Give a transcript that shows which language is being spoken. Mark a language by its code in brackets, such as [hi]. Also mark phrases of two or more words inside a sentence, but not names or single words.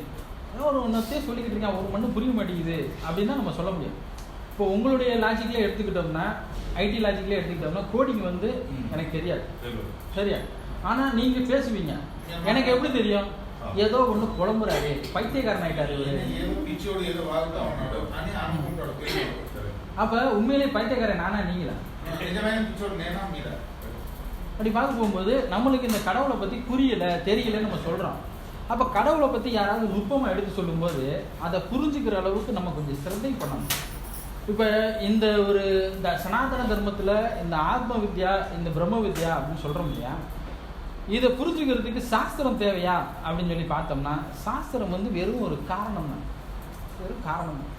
[ta] ஏதோ ஒரு ஒன்றத்தையே சொல்லிக்கிட்டு இருக்கேன், ஒரு மண்ணு புரிய மாட்டேங்குது அப்படின்னு தான் நம்ம சொல்ல முடியும். இப்போ உங்களுடைய லாஜிக்லேயே எடுத்துக்கிட்டோம்னா, ஐடி லாஜிக்லேயே எடுத்துக்கிட்டோம்னா, கோடிங் வந்து எனக்கு தெரியாது, சரியா? ஆனால் நீங்கள் பேசுவீங்க, எனக்கு எப்படி தெரியும்? ஏதோ ஒன்று புலம்புறாரு, பைத்தியக்காரன் ஆகிட்டாரு இவரு, [te] ఏదో పిచ్చోడు ఏదో వాగుతా ఉన్నాడు అని అనుకుంటాడు. [ta] அப்போ உண்மையிலேயே பைத்தியக்காரன் நானா நீங்களா? [te] నిజమైన పిచ్చోడు నేనా మీరా? [ta] அப்படி பார்க்க போகும்போது நம்மளுக்கு இந்த கடவுளை பற்றி புரியலை, தெரியலைன்னு நம்ம சொல்கிறோம். அப்போ கடவுளை பற்றி யாராவது நுட்பமாக எடுத்து சொல்லும்போது அதை புரிஞ்சுக்கிற அளவுக்கு நம்ம கொஞ்சம் சிரத்தை பண்ணணும். இப்போ இந்த ஒரு இந்த சனாதன தர்மத்தில் இந்த ஆத்ம வித்யா, இந்த பிரம்ம வித்யா அப்படின்னு சொல்கிறோம் இல்லையா, இதை புரிஞ்சுக்கிறதுக்கு சாஸ்திரம் தேவையா அப்படின்னு சொல்லி பார்த்தோம்னா, சாஸ்திரம் வந்து வெறும் ஒரு காரணம் தான், வெறும் காரணம் தான்.